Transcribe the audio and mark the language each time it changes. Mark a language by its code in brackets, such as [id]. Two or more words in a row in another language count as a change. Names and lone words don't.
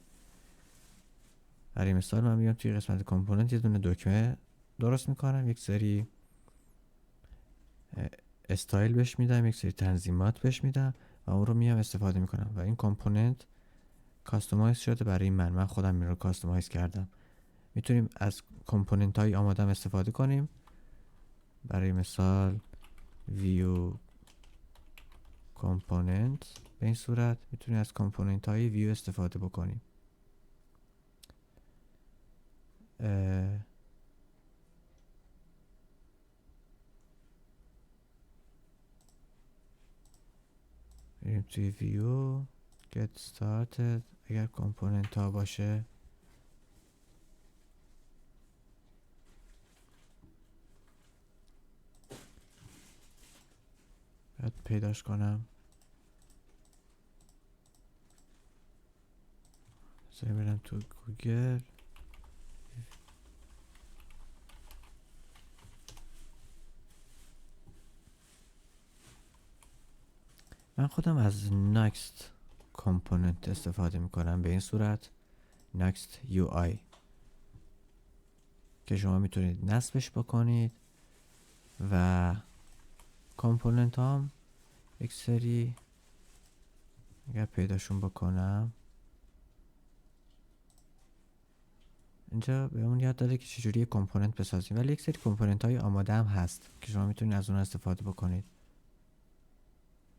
[fa] برای مثال من میام توی قسمت کامپوننت یه دونه دکمه درست میکنم، یک سری استایل بهش میدم، یک سری تنظیمات بهش میدم و اون رو میام استفاده میکنم و این کامپوننت کاستومایز شده برای من خودم این رو کاستومایز کردم. میتونیم از کامپوننت های آمادم استفاده کنیم. برای مثال [en] view component، [fa] به این صورت میتونیم از کامپوننت های view استفاده بکنیم. بریم توی [en] view get started. [fa] اگر کامپوننت ها باشه باید پیداش کنم. برم تو گوگل من خودم از next component استفاده میکنم به این صورت next UI که شما میتونید نصبش بکنید و کامپوننت هم یک سری اگر پیداشون بکنم اینجا به اون یاد داده که چجوری کامپوننت بسازیم، ولی یک سری کامپوننت های آماده هم هست که شما میتونید از اون استفاده بکنید.